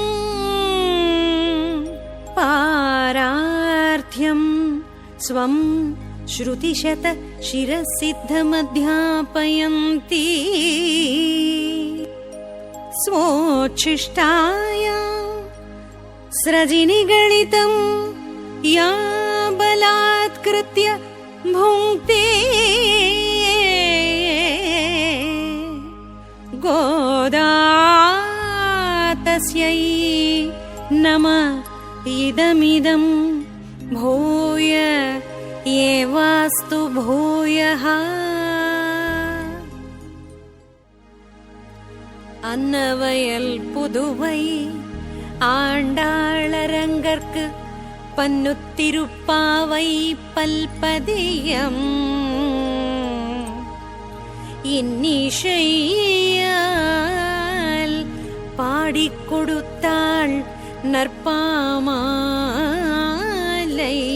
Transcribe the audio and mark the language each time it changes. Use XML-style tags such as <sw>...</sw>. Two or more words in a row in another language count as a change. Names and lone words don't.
<sa>పారార్థ్యం స్వం శ్రుతిశత శిరసిద్ధమధ్యాపయంతి స్వోచ్ఛిష్టాయాం స్రజినిగళితం యా బలాత్కృత్య భుంక్తే గోదా తస్యై నమః ఇదమిదం భూయ ఏవాస్తు భూయః.</sa> <ta>அன்னவயல் புதுவை ஆண்டாளரங்கற்கு பன்னுத்திருப்பாவை பல்பதியம் இன்னிசையால் பாடிக் கொடுத்தாள் நற்பாமாலை.</ta>